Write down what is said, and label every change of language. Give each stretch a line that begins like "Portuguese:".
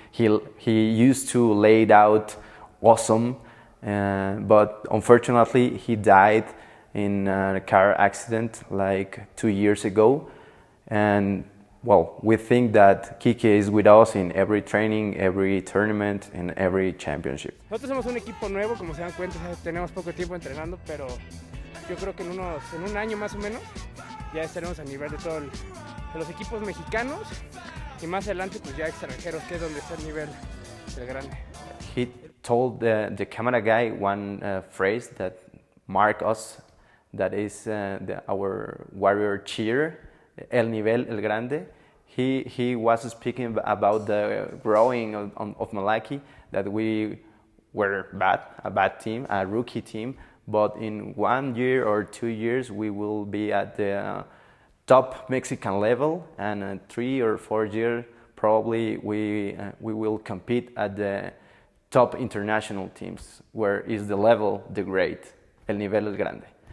English: He used to lay it out awesome, but unfortunately he died in a car accident like 2 years ago. And well, we think that Kike is with us in every training, every tournament, and every championship.
Spanish: Nosotros somos un equipo nuevo, como se dan cuenta, tenemos poco tiempo entrenando, pero yo creo que en un año más o menos ya estaremos a nivel de todos los equipos mexicanos y más adelante pues ya extranjeros, que es donde está el nivel del Grande.
English: He told the camera guy one phrase that marked us, that is our warrior cheer,
Spanish: El Nivel, El Grande.
English: He was speaking about the growing of Malaki, that we were a bad team, a rookie team, but in 1 year or 2 years we will be at the top Mexican level, and in 3 or 4 years probably we will compete at the top international teams, where is the level, the grade,
Spanish: El Nivel, El Grande.